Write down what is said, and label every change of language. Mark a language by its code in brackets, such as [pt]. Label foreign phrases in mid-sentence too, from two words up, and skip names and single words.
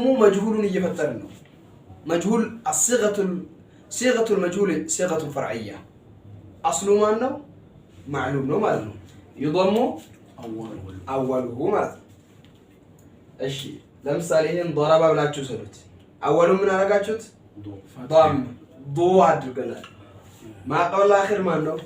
[am] መጅሁሉን እየፈጠርን ነው [ar] مجهول صيغة المجهول صيغة فرعية أصله ما [am] ነው معلوم ነው ማለት ነው [ar] يضم اوله [am] ማለት ነው እሺ ለምሳሌ ይሄን ضرب ብላችሁ ሰሩት አወሉ ምን አረጋችሁት ض አድርገናል [ar] ما قبل اخر [am] ማን ነው